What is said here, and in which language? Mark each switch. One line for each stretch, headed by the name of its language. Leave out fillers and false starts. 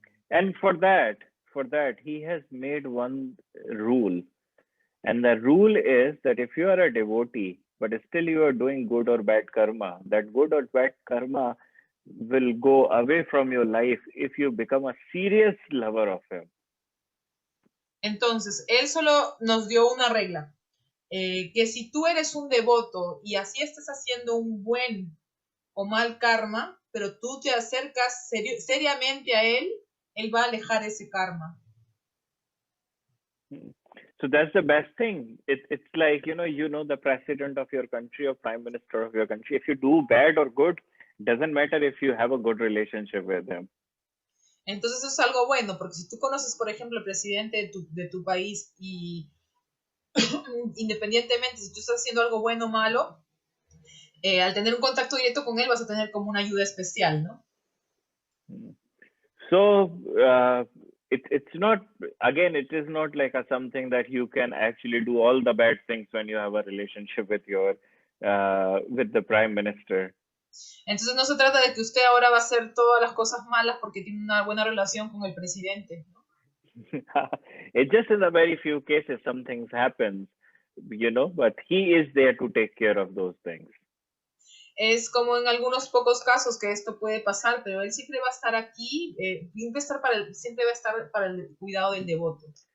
English: And for that, he has made one rule. And the rule is that if you are a devotee, but still you are doing good or bad karma, that good or bad karma will go away from your life if you become a serious lover of him.
Spanish: Entonces, él solo nos dio una regla, que si tú eres un devoto y así estás haciendo un buen o mal karma, pero tú te acercas seriamente a él va a alejar ese karma.
English: So that's the best thing. It's like, you know, the president of your country or prime minister of your country. If you do bad or good, doesn't matter if you have a good relationship with him.
Spanish: Entonces eso es algo bueno, porque si tú conoces, por ejemplo, el presidente de tu país y independientemente si tú estás haciendo algo bueno o malo, al tener un contacto directo con él vas a tener como una ayuda especial, ¿no?
English: So it's not, again, it is not like something that you can actually do all the bad things when you have a relationship with with the prime minister.
Spanish: Entonces no se trata de que usted ahora va a hacer todas las cosas malas porque tiene una buena relación con el presidente, ¿no?
English: It's just in the very few cases some things happen, but he is there to take care of those things.
Spanish: Es como en algunos pocos casos que esto puede pasar, pero él siempre va a estar aquí, siempre va a estar para el cuidado del devoto.